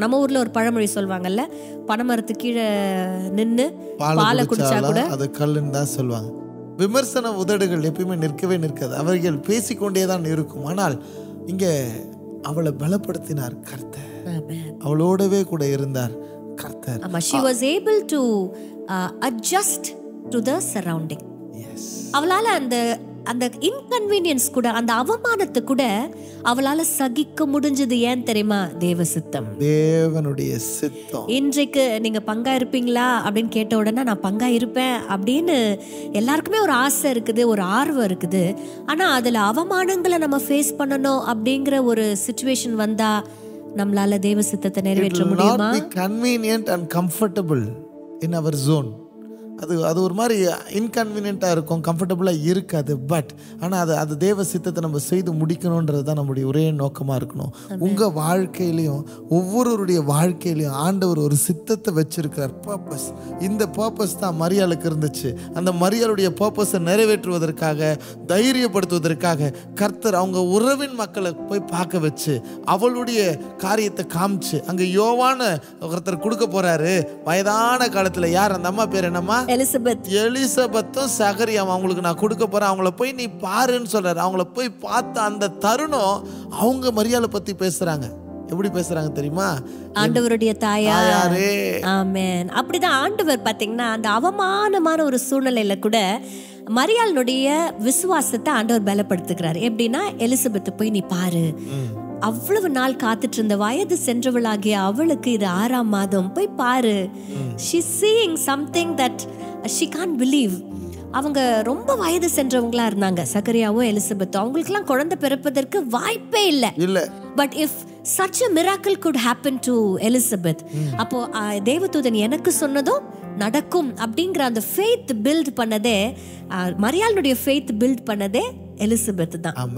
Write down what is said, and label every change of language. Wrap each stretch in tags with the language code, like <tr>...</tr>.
<ta>நம்ம ஊர்ல ஒரு பழமொழி சொல்வாங்கல்ல, பனைமரத்து கீழே நின்னு பாலை குடிச்சா கூட அது கல்லுன்னு தான் சொல்லுவாங்க. விமர்சன உதடுகள் எப்பயுமே நிற்கவே நிற்காது, அவர்கள் பேசிக்கொண்டேதான் இருக்கும். ஆனால் இங்க அவளை பலப்படுத்தினார் கர்த்தர், அவளோடவே கூட இருந்தார் கர்த்தர்.</ta> <en>She was able to adjust to the surrounding.</en> <ta>அவளால அந்த இன்கன்வீனியன்ஸ் கூட, அந்த அவமானத்தை கூட அவளால சகிக்க முடிஞ்சது. ஏன் தெரியுமா? தேவ சித்தம், தேவனுடைய சித்தம். இன்றைக்கு நீங்க பங்கா இருப்பீங்களா அப்படின்னு கேட்ட உடனே நான் பங்கா இருப்பேன் அப்படின்னு எல்லாருக்குமே ஒரு ஆசை இருக்குது, ஒரு ஆர்வம் இருக்குது. ஆனா அதுல அவமானங்களை நம்ம ஃபேஸ் பண்ணணும் அப்படிங்கிற ஒரு சிச்சுவேஷன் வந்தா நம்மளால தேவ சித்தத்தை நிறைவேற்ற முடியுமா?</ta> <en>It will not be convenient and comfortable in our zone.</en> <ta>அது ஒரு மாதிரி இன்கன்வீனியண்ட்டாக இருக்கும், கம்ஃபர்டபுளாக இருக்காது. பட் ஆனால் அது தேவ சித்தத்தை நம்ம செய்து முடிக்கணுன்றது தான் நம்முடைய ஒரே நோக்கமாக இருக்கணும். உங்கள் வாழ்க்கையிலையும் ஒவ்வொருவருடைய வாழ்க்கையிலையும் ஆண்டவர் ஒரு சித்தத்தை வச்சிருக்கிறார், பர்பஸ். இந்த பர்பஸ் தான் மரியாளுக்கு இருந்துச்சு. அந்த மரியாளுடைய பர்பஸை நிறைவேற்றுவதற்காக, தைரியப்படுத்துவதற்காக கர்த்தர் அவங்க உறவின் மக்களை போய் பார்க்க வச்சு அவளுடைய காரியத்தை காமிச்சு, அங்கே யோவான ஒருத்தர் கொடுக்க போறாரு வயதான காலத்தில். யார் அந்த அம்மா பேர் என்னம்மா? எலிசபெத்தும் சகரியாவும். அவங்களுக்கு நான் கொடுக்க போறேன், அவங்கள போய் நீ பாருன்னு சொல்றாரு. அவங்கள போய் பார்த்த அந்த தருணம் அவங்க மரியாதை பத்தி பேசுறாங்க. எப்படி பேசுறாங்க தெரியுமா? ஆண்டவருடைய தாயாரே. ஆமென். அப்படிதான் ஆண்டவர் பாத்தீங்கன்னா அந்த அவமானமான ஒரு சூழ்நிலையில கூட மரியாளுடைய விசுவாசத்தை ஆண்டவர் பலப்படுத்துகிறார். எப்படின்னா, எலிசபெத் போய் நீ பாரு, அவ்வளவு நாள் காத்துட்டு இருந்த வயது சென்றவளாகிய அவளுக்கு இது 6ஆம் மாதம், போய் பாரு.</ta> <en>She's seeing something that she can't believe.</en> <ta>அவங்க ரொம்ப வயது சென்றவங்களா இருந்தாங்க, சகரியாவும் எலிசபெத்தும். அவங்களுக்குலாம் குழந்தை பிறப்பதற்கு வாய்ப்பே இல்லை.</ta> <en>but if such a miracle could happen to Elizabeth,</en> <ta>அப்போ தேவதூதன் எனக்கு சொன்னதும் நடக்கும் அப்படிங்கிற அந்த ஃபெய்த் பில்ட் பண்ணதே, மரியாளுடைய ஃபெய்த் பில்ட் பண்ணதே எலிசபெத் தான்.</ta>